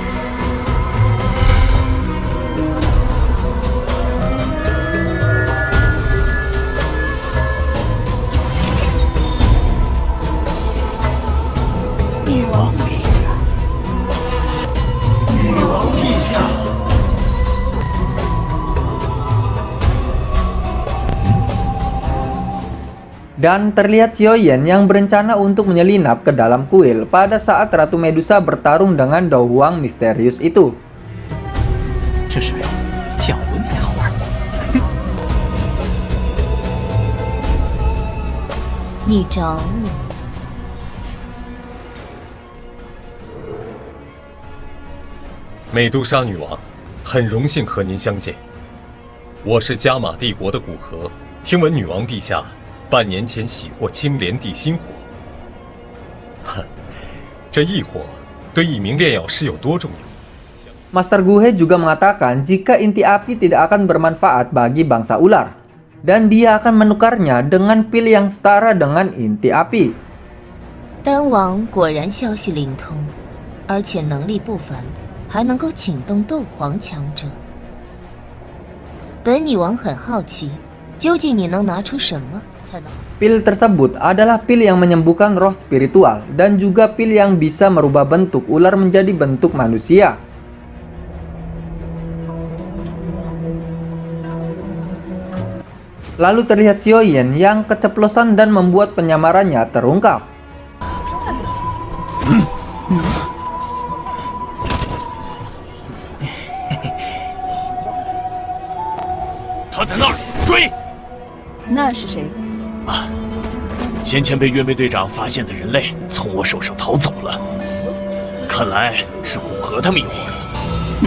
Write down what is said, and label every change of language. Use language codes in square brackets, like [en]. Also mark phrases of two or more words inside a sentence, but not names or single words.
[zh] 女王陛下，女王陛下。 [id] Dan terlihat Xiaoyan yang berencana untuk menyelinap ke dalam kuil pada saat Ratu Medusa bertarung dengan Douhuang misterius itu. [zh] 这是降温才好玩。你找我？美杜莎女王，很荣幸和您相见。我是加玛帝国的古河，听闻女王陛下半年前喜获青莲地心火。哼，这异火对一名炼药师有多重要？ [id] Master Guhe juga mengatakan jika inti api tidak akan bermanfaat bagi bangsa ular, dan dia akan menukarnya dengan pil yang setara dengan inti api. [zh] 丹王果然消息灵通，而且能力不凡，还能够请动斗皇强者。本女王很好奇，究竟你能拿出什么才能？ [id] Pil tersebut adalah pil yang menyembuhkan roh spiritual dan juga pil yang bisa merubah bentuk ular menjadi bentuk manusia. Lalu terlihat Xiaoyan yang keceplosan dan membuat penyamarannya terungkap. [zh] 追！那是谁？先前被月妹队长发现的人类从我手上逃走了，看来是古河他们一伙的。